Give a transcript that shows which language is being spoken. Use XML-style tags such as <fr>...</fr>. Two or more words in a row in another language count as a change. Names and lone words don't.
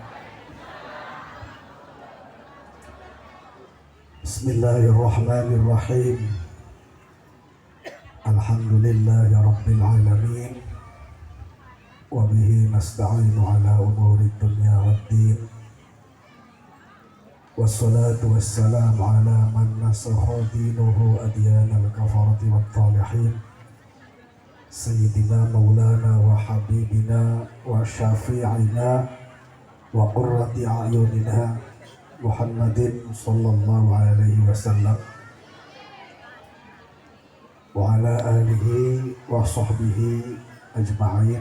<ar>بسم الله الرحمن الرحيم. الحمد لله رب العالمين. وبه نستعين على أمور الدنيا والدين. والصلاة والسلام على من نسخ دينه أديان الكفرة والطالحين. سيدنا ومولانا وحبيبنا وشفيعنا وقرة أعيننا محمد صلى الله عليه وسلم وعلى آله وصحبه أجمعين.</ar>